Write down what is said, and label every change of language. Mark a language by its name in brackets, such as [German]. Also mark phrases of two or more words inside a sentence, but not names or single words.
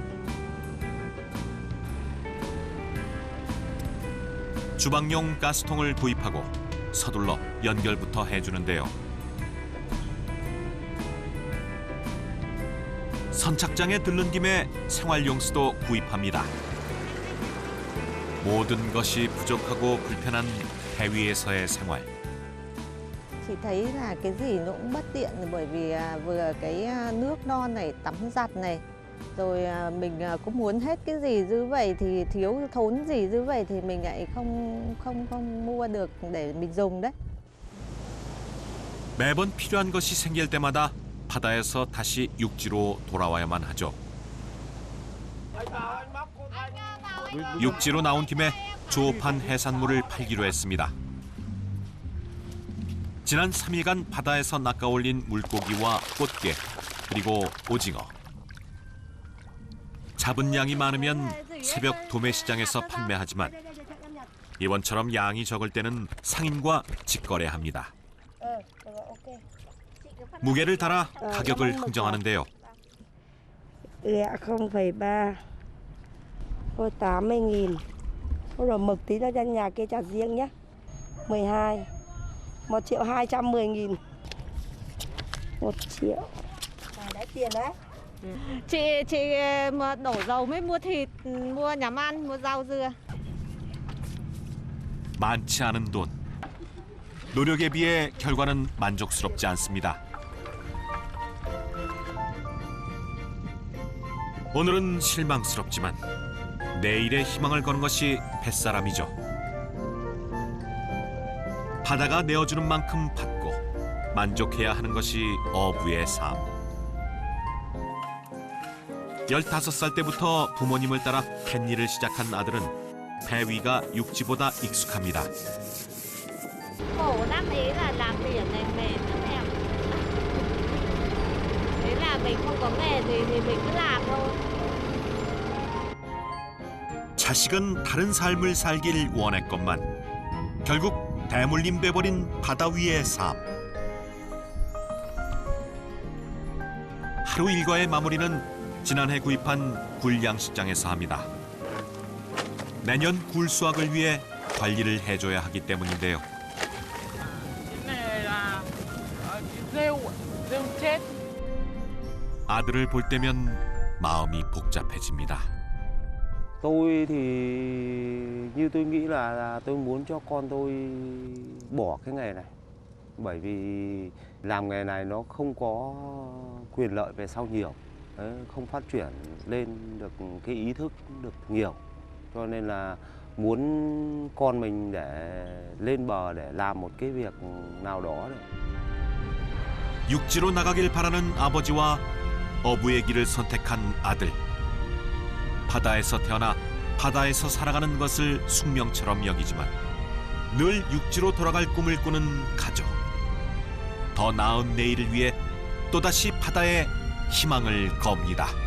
[Korean] 주방용 가스통을 구입하고 서둘러 연결부터 해주는데요. 선착장에 들른 김에 생활용수도 구입합니다. 모든 것이 부족하고 불편한 배 위에서의 생활. [Vietnamese] Chị thấy là cái gì nó cũng bất tiện bởi vì vừa cái nước non này, tắm giặt này, rồi mình cũng muốn hết cái gì dư vậy thì thiếu thốn gì dư vậy thì mình lại không mua được để mình dùng đấy. [Korean] 매번 필요한 것이 생길 때마다 바다에서 다시 육지로 돌아와야만 하죠. 육지로 나온 김에 조업한 해산물을 팔기로 했습니다. 지난 3일간 바다에서 낚아올린 물고기와 꽃게, 그리고 오징어. 잡은 양이 많으면 새벽 도매시장에서 판매하지만 이번처럼 양이 적을 때는 상인과 직거래합니다. 무게를 달아 가격을 흥정하는데요. [Vietnamese] Lẹ 0,3 thôi 80.000. Thôi rồi mực tí ra cho nhà kia trả riêng nhé. 12 1.210.000. 1 triệu. Đấy tiền đấy. Chị mà đổ dầu mới mua thịt, mua nhắm ăn, mua rau dưa. [Korean] 많지 않은 돈. 노력에 비해 결과는 만족스럽지 않습니다. 오늘은 실망스럽지만 내일의 희망을 거는 것이 뱃사람이죠. 바다가 내어주는 만큼 받고 만족해야 하는 것이 어부의 삶. 15살 때부터 부모님을 따라 뱃일을 시작한 아들은 배 위가 육지보다 익숙합니다. [Vietnamese] Khổ lắm, ý là làm biển này mệt lắm em. Ý là mình không có nghề gì thì mình cứ làm thôi. [Korean] 자식은 다른 삶을 살길 원했건만 결국 대물림 돼버린 바다 위의 삶. 하루 일과의 마무리는 지난해 구입한 굴 양식장에서 합니다. 내년 굴 수확을 위해 관리를 해줘야 하기 때문인데요. 아들을 볼 때면 마음이 복잡해집니다. [Vietnamese] Tôi thì như tôi nghĩ là tôi muốn cho con tôi bỏ cái nghề này. Bởi vì làm nghề này nó không có quyền lợi về sau nhiều. Đấy, không phát triển lên được cái ý thức được nhiều. Cho nên là muốn con mình để lên bờ để làm một cái việc nào đó. [Korean] 육지로 나가길 바라는 아버지와 어부의 길을 선택한 아들. 바다에서 태어나 바다에서 살아가는 것을 숙명처럼 여기지만 늘 육지로 돌아갈 꿈을 꾸는 가족. 더 나은 내일을 위해 또다시 바다에 희망을 겁니다.